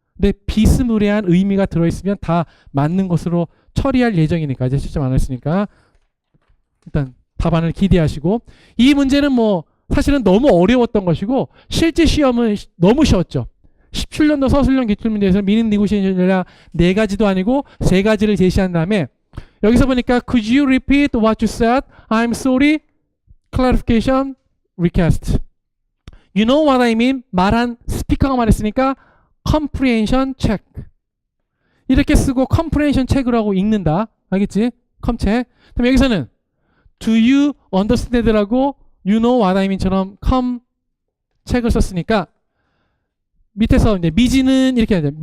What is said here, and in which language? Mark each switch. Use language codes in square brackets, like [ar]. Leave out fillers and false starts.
[ko] 근데 비스무리한 의미가 들어있으면 다 맞는 것으로 처리할 예정이니까 이제 실점 안 했으니까 일단 답안을 기대하시고 이 문제는 뭐 사실은 너무 어려웠던 것이고 실제 시험은 너무 쉬웠죠. 17년도 서술형 기출문제에서 미닝 니고시에이션이라 4가지도 아니고 3가지를 제시한 다음에 여기서 보니까 [en] could you repeat what you said? I'm sorry. clarification request. You know what I mean? [ko] 말한 스피커가 말했으니까 comprehension check. 이렇게 쓰고 comprehension check이라고 읽는다. 알겠지? 컴체. 그럼 여기서는 [en] do you understand [ko] 라고 [en] you know what I mean [ko] 처럼 come check을 썼으니까 밑에서 이제 미지는 이렇게 하죠.